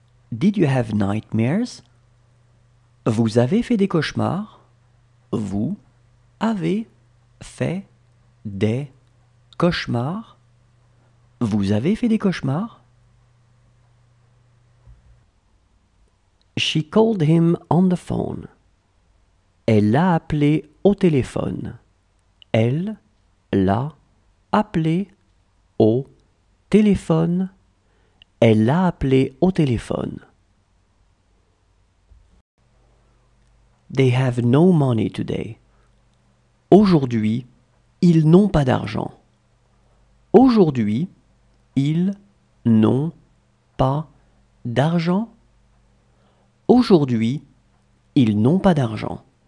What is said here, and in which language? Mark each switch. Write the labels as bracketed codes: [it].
[en] Did you have nightmares? [fr] Vous avez fait des cauchemars? Vous avez fait des cauchemars? Vous avez fait des cauchemars? [en] She called him on the phone. [fr] Elle l'a appelé au téléphone. Elle l'a appelé au téléphone. Elle l'a appelé au téléphone. [en] They have no money today. [fr] Aujourd'hui, ils n'ont pas d'argent. Aujourd'hui, ils n'ont pas d'argent. Aujourd'hui, ils n'ont pas d'argent.